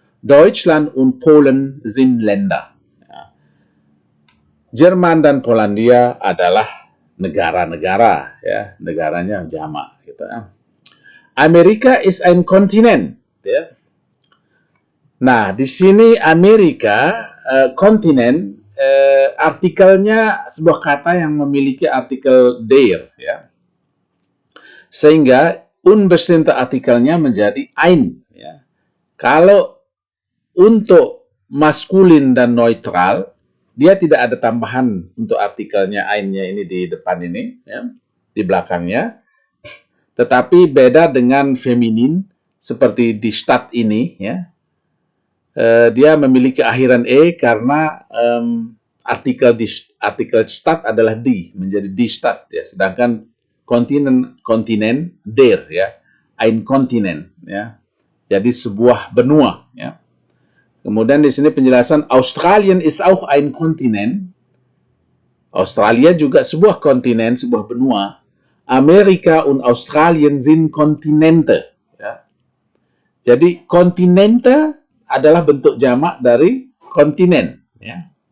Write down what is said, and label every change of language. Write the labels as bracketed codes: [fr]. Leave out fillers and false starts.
[de] Deutschland und Polen sind Länder. [id] Ya. Jerman dan Polandia adalah negara-negara, ya, negaranya jamak, gitu, ya. [de] Amerika ist ein Kontinent, ya. [id] Nah, di sini Amerika, kontinen, artikelnya sebuah kata yang memiliki artikel der, ya. Sehingga unbestimmte artikelnya menjadi ein, ya. Kalau untuk maskulin dan neutral, dia tidak ada tambahan untuk artikelnya ainnya ini di depan ini, ya, di belakangnya. Tetapi beda dengan feminin seperti di Stadt ini, ya. Dia memiliki akhiran e karena artikel Stadt adalah di, menjadi die Stadt, ya. Sedangkan kontinen der, ya, ein Kontinent, ya. Jadi sebuah benua, ya. Kemudian di sini penjelasan [de] Australien ist auch ein Kontinent. [id] Australia juga sebuah kontinen, sebuah benua. [de] Amerika und Australien sind Kontinente, [id] ya. Jadi kontinente adalah bentuk jamak dari kontinen, ya.